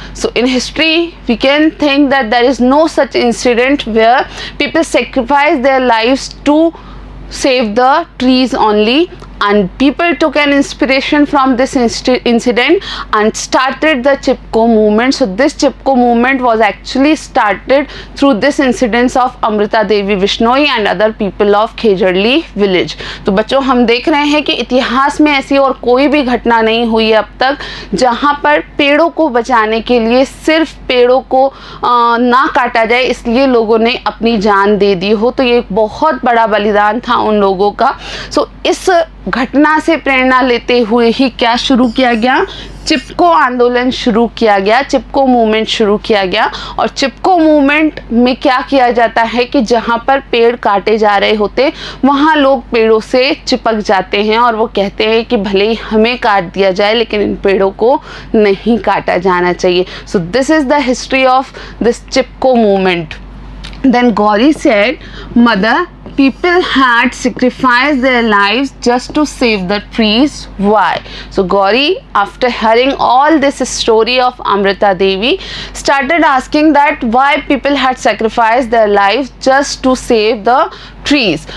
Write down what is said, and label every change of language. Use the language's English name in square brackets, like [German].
[English] So in history, we can think that there is no such incident where people sacrifice their lives to save the trees only, and people took an inspiration from this incident and started the Chipko movement. So this Chipko movement was actually started through this incidents of Amrita Devi Bishnoi and other people of Khejarli village. [Hindi] तो बच्चों, हम देख रहे हैं कि इतिहास में ऐसी और कोई भी घटना नहीं हुई अब तक जहाँ पर पेड़ों को बचाने के लिए सिर्फ पेड़ों को ना काटा जाए इसलिए लोगों ने अपनी जान दे दी हो. तो ये एक बहुत बड़ा बलिदान था उन लोगों का. सो इस घटना से प्रेरणा लेते हुए ही क्या शुरू किया गया? चिपको आंदोलन शुरू किया गया, चिपको मूवमेंट शुरू किया गया. और चिपको मूवमेंट में क्या किया जाता है कि जहाँ पर पेड़ काटे जा रहे होते वहाँ लोग पेड़ों से चिपक जाते हैं और वो कहते हैं कि भले ही हमें काट दिया जाए लेकिन इन पेड़ों को नहीं काटा जाना चाहिए. [English] So this is the history of this Chipko movement. Then Gauri said, Mother, people had sacrificed their lives just to save the trees. Why? So Gauri, after hearing all this story of Amrita Devi, started asking that why people had sacrificed their lives just to save the trees.